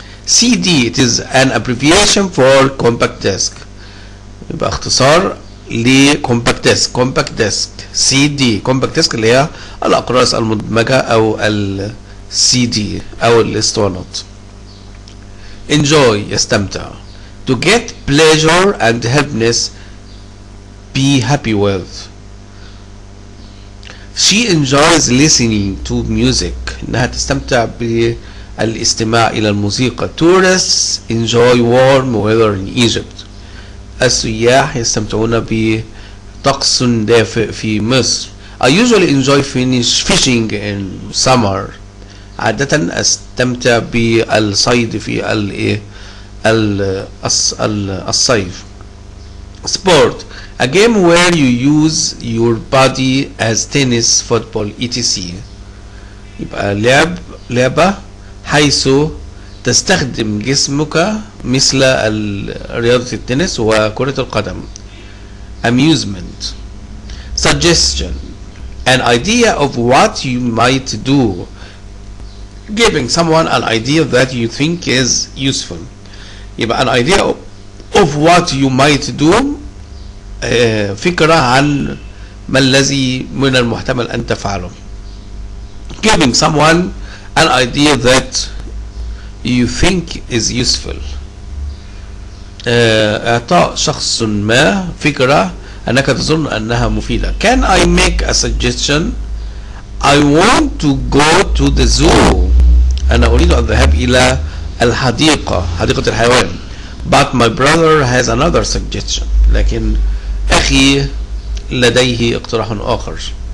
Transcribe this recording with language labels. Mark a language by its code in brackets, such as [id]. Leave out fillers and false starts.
[en] CD it is an abbreviation for compact disc. [ar] يبقى اختصار ل compact disc. compact disc CD compact disc اللي هي الأقراص المدمجة أو ال CD أو الاسطوانات. [en] Enjoy يستمتع. To get pleasure and happiness, be happy with. She enjoys listening to music. [ar] إنها تستمتع بالاستماع إلى الموسيقى. [en] Tourists enjoy warm weather in Egypt. [ar] السياح يستمتعون بطقس دافئ في مصر. [en] I usually enjoy fishing in summer. [ar] عادة أستمتع بالصيد في الصيف. [en] Sport, a game where you use your body as tennis, football, etc. [ar] يبقى لعبة حيث تستخدم جسمك مثل رياضة التنس وكرة القدم. [en] Amusement. Suggestion, an idea of what you might do. Giving someone an idea that you think is useful. [ar] يبقى [en] an idea of what you might do [ar] فكرة عن ما الذي من المحتمل أن تفعله. [en] Giving someone an idea that you think is useful. [ar] إعطاء شخص ما فكرة أنك تظن أنها مفيدة. [en] Can I make a suggestion? I want to go to the zoo. [ar] أنا أريد أن أذهب إلى الحديقة، حديقة الحيوان. [en] But my brother has another suggestion. [ar] لكن أخي لديه اقتراح آخر.